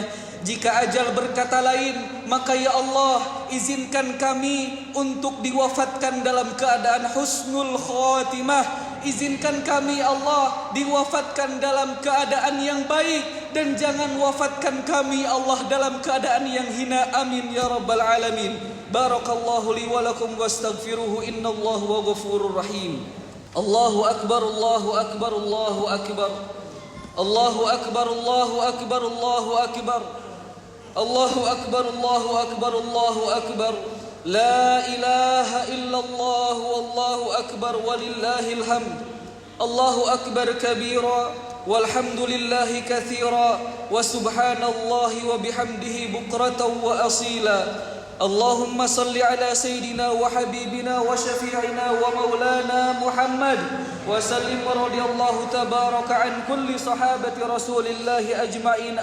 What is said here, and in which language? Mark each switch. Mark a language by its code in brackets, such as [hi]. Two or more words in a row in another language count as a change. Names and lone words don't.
[id] Jika ajal berkata lain, maka [ar] يا الله, [id] izinkan kami untuk diwafatkan dalam keadaan [ar] حسن الخاتمة. [id] Izinkan kami Allah diwafatkan dalam keadaan yang baik, dan jangan wafatkan kami Allah dalam keadaan yang hina. [ar] آمين يا رب العالمين. بارك الله لي ولكم وأستغفره، إن الله هو الغفور الرحيم. الله أكبر، الله أكبر، الله أكبر. الله أكبر، الله أكبر، الله أكبر. الله أكبر، الله أكبر، الله أكبر. لا إله إلا الله، والله أكبر، ولله الحمد. الله أكبر كبيرا، والحمد لله كثيرا، وسبحان الله وبحمده بكرة وأصيلا. اللهم صل على سيدنا وحبيبنا وشفيعنا ومولانا محمد وسلم، ورضي الله تبارك عن كل صحابة رسول الله أجمعين.